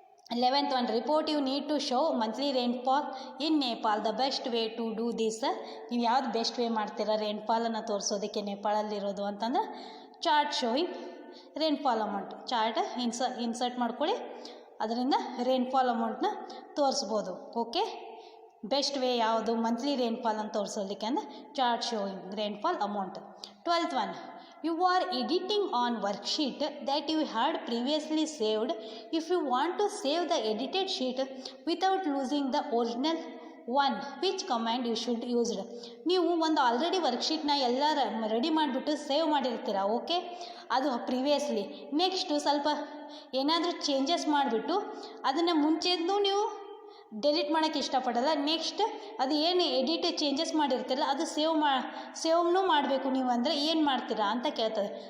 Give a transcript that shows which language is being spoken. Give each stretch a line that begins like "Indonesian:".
English: 11th one, report you need to show monthly rainfall in Nepal. The best way to do this,
Kannada: ನೀವು ಯಾವ್ದು best way ಮಾಡ್ತೀರಾ ರೇನ್ಫಾಲನ್ನು ತೋರಿಸೋದಕ್ಕೆ ನೇಪಾಳಲ್ಲಿರೋದು ಅಂತಂದ್ರೆ chart showing rainfall amount. Chart insert ಮಾಡ್ಕೊಳ್ಳಿ, ಅದರಿಂದ rainfall ಅಮೌಂಟ್ನ ತೋರಿಸ್ಬೋದು. Okay, best way ಯಾವುದು monthly rainfall ಅಂತ ತೋರಿಸೋದಕ್ಕೆ ಅಂದರೆ chart showing rainfall amount.
English: 12th one, you are editing on worksheet that you had previously saved. If you want to save the edited sheet without losing the original one, which command you should use?
Kannada: ನೀವು ಒಂದು already ವರ್ಕ್ಶೀಟ್ನ ಎಲ್ಲ ready ಮಾಡಿಬಿಟ್ಟು save ಮಾಡಿರ್ತೀರ. Okay, ಅದು previously. Next ಸ್ವಲ್ಪ ಏನಾದರೂ changes ಮಾಡಿಬಿಟ್ಟು ಅದನ್ನು ಮುಂಚೆದ್ದು ನೀವು ಡೆಲೀಟ್ ಮಾಡೋಕ್ಕೆ ಇಷ್ಟಪಡಲ್ಲ. ನೆಕ್ಸ್ಟ್ ಅದು ಏನು ಎಡಿಟ್ ಚೇಂಜಸ್ ಮಾಡಿರ್ತೀರಲ್ಲ ಅದು ಸೇವ್ನೂ ಮಾಡಬೇಕು ನೀವು, ಅಂದರೆ ಏನು ಮಾಡ್ತೀರಾ ಅಂತ ಕೇಳ್ತದೆ.